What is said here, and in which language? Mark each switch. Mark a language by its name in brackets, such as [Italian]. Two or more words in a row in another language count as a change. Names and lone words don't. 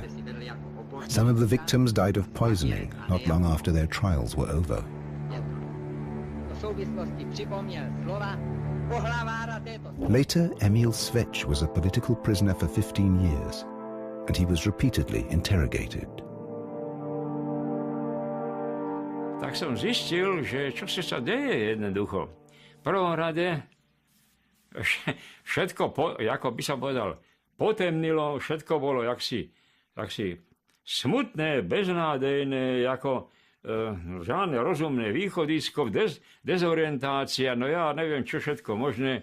[English] Some of the victims died of poisoning not long after their trials were over. Later, Emil Svech was a political prisoner for 15 years, and he was repeatedly interrogated. [Slovak] Tak som zistil, že čo sa deje jednoducho. V prvom rade všetko, ako by som povedal, potemnilo, všetko bolo jaksi smutné, beznádejné, ako žiadne rozumné východisko, dezorientácia, no ja neviem, čo všetko možné.